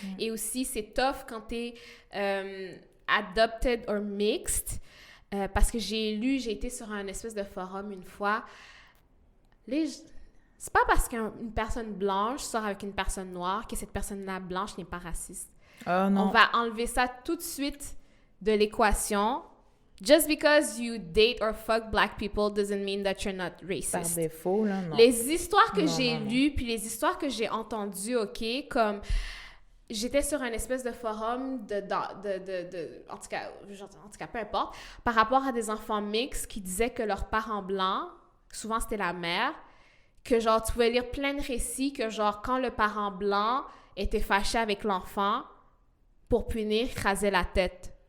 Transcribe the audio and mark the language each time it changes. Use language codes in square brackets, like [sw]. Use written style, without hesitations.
[fr] Et aussi c'est tough quand t'es [en] adopted or mixed [fr] parce que j'ai été sur un espèce de forum une fois, c'est pas parce qu'une personne blanche sort avec une personne noire que cette personne-là blanche n'est pas raciste. Oh non. On va enlever ça tout de suite de l'équation. [en] Just because you date or fuck black people doesn't mean that you're not racist. [fr] Par défaut, là, non. Les histoires que Non, j'ai non, non. lues, puis les histoires que j'ai entendues, OK, comme... J'étais sur un espèce de forum en tout cas, peu importe, par rapport à des enfants mixtes qui disaient que leurs parents blancs, souvent c'était la mère, que genre, tu pouvais lire plein de récits que genre, quand le parent blanc était fâché avec l'enfant, pour punir, il rasait la tête.